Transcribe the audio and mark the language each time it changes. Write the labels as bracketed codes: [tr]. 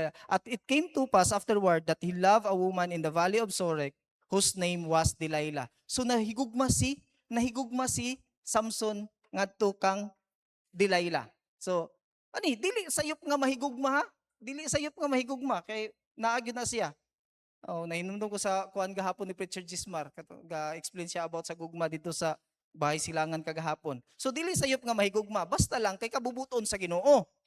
[en] At it came to pass afterward that he loved a woman in the valley of Sorek whose name was Delilah. [ceb] So nahigugma si Samson ngadto kang Delilah. So dili sayop nga mahigugma ha? Dili sayop nga mahigugma kay naagyo na siya. Oh, nahinumdum ko sa kuan gahapon ni Preacher Gismar, ga-explain siya about sa gugma dito sa Bahay Silangan kagahapon. So dili sayop nga mahigugma, basta lang kay kabubuton sa Ginoo.